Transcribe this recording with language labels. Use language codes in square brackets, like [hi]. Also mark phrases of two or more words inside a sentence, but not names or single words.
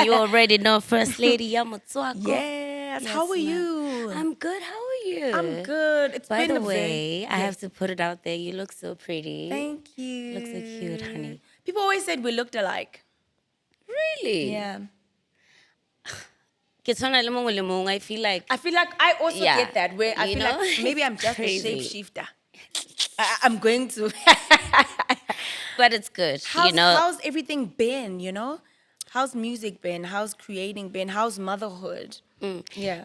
[en] You already know, first lady. Yamotswako. Yes. How are ma'am. you? I'm good. How are you? I'm good. It's By been the a way, very... I have to put it out there. You look so pretty. Thank you. Look so cute, honey. People always said we looked alike. Really? Yeah. [tn] Ke tshwana le mongwe le mongwe. [en] I feel like I also Yeah. get that where I You feel know? like maybe I'm just Crazy. a shapeshifter. I'm going to. but it's good. How's everything been, How's music been? How's creating been? How's motherhood? Yeah.